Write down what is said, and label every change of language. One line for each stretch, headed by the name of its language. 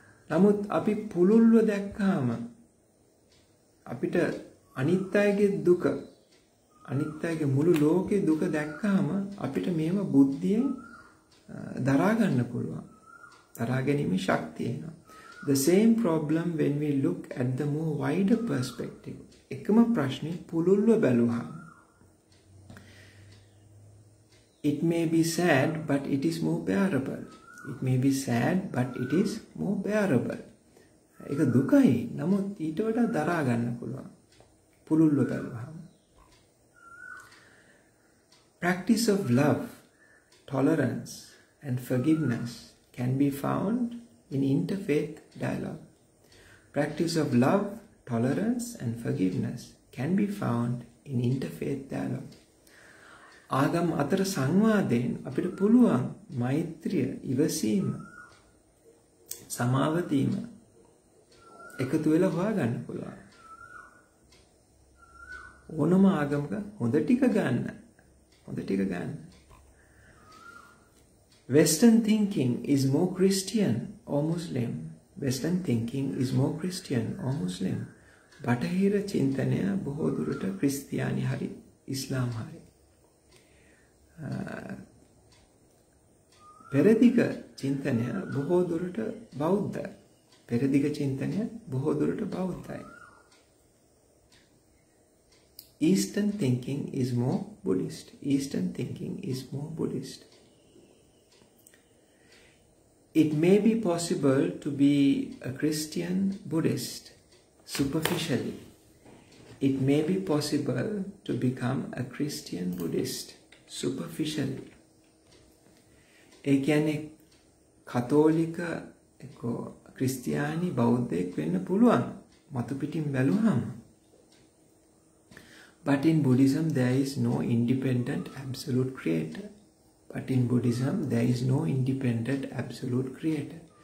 Sinhala: නමුත් අපි පුළුල්ව දැක්කාම අපිට අනිත් අයගේ දුක, අනිත් අයගේ මුළු ලෝකේ දුක දැක්කාම අපිට මේව බුද්ධියෙන් දරා ගන්න පුළුවන්. දරා ගැනීමේ ශක්තිය එනවා.
English: The same problem when we look at the more wider perspective.
Sinhala: එකම ප්‍රශ්නේ පුළුල්ව බැලුවහම
English: it may be sad but it is more bearable. It may be sad but it is more bearable.
Sinhala: ඒක දුකයි නමුත් ඊට වඩා දරා ගන්න පුළුවන් පුළුල්ව බැලුවහම.
English: Practice of love, tolerance and forgiveness can be found in interfaith dialogue. Practice of love, tolerance and forgiveness can be found in interfaith dialogue.
Sinhala: ආගම් අතර සංවාදයෙන් අපිට පුළුවන් මෛත්‍රිය, ඉවසීම, සමාව දීම එකතු වෙලා හොයාගන්න පුළුවන්. ඕනම ආගමක හොඳ ටික ගන්න.
English: Western thinking is more Christian or Muslim. Western thinking is more Christian or Muslim.
Sinhala: බටහිර චින්තනය බොහෝ දුරට ක්‍රිස්තියානි හරි ඉස්ලාම් හරි. පෙරදිග චින්තනය බොහෝ දුරට බෞද්ධ. පෙරදිග චින්තනය බොහෝ දුරට බෞද්ධයි.
English: Eastern thinking is more Buddhist. Eastern thinking is more Buddhist. It may be possible to be a Christian Buddhist superficially. It may be possible to become a Christian Buddhist superficially.
Sinhala: ඒ කියන්නේ කතෝලික ක්‍රිස්තියානි බෞද්ධයෙක් වෙන්න පුළුවන් මතු පිටින් බැලුවහම.
English: But in Buddhism there is no independent absolute creator. But in Buddhism there is no independent absolute creator.